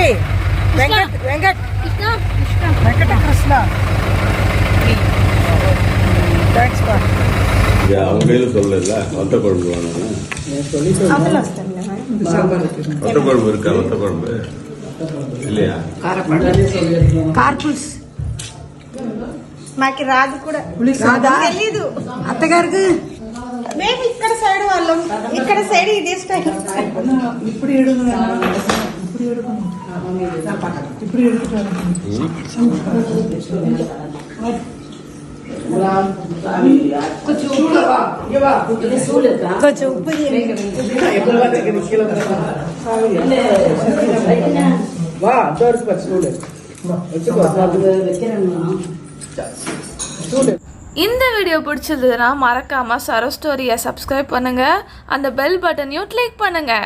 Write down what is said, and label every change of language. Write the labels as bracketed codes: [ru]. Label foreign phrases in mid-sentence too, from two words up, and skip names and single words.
[ta] வெங்கட் வெங்கட் வெங்கட கிருஷ்ணா, தேங்க்ஸ்ப்பா. அவங்க கையில சொல்லல வத்த குழம்பு வேணும். வத்த குழம்பு இருக்கா? வத்த குழம்பு இல்லையா? [te] కార్పుల్స్ మాకి రాదు కూడా. తెలీదు అత్తగారికి. మేము ఇక్కడ సైడ్ వాళ్ళం, ఇక్కడ సైడ్ ఇదే స్టైల్. ఇప్పుడు కొంచెం ఉప్పు [ta] இந்த வீடியோ பிடிச்சிருந்ததுன்னா மறக்காமல் சரோ ஸ்டோரியை சப்ஸ்கிரைப் பண்ணுங்கள், அந்த [en] bell button [ta] கிளிக் பண்ணுங்கள்.